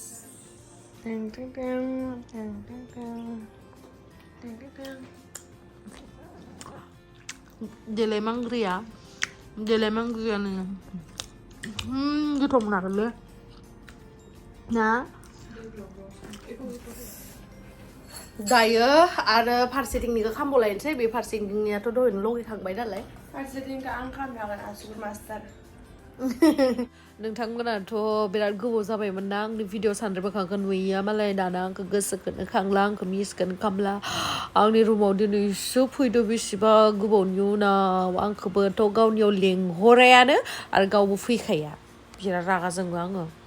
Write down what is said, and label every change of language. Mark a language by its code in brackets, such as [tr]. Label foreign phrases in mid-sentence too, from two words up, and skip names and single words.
[brx] Ding ding ding ding ding ding ding ding ding. Delay mangria nih. Gitu benar le. Nah. Dayo आरो फारसेथिंनिखौ खामबलायनोसै बे फारसेथिंनियाथ' दहायनो लगायखांबाय नालाय फारसेथिंखौ आं खालामजागोन आसुगुर मास्टार नोंथांमोनाथ' बिराद गोबाव जाबायमोन ना आंनि भिडिअ सानद्रि मोखांखौ नुयैया मालाय दाना आंखौ गोसोखौनो खांला आंखौ मिसखौनो खामला आंनि रुमाव दिनैसो फैदो बेसेबा गोबावनि उनाव आंखौबोथ' गावनियाव लेंहरायानो आरो गावबो फैखाया बिराद रागा जोङो आङो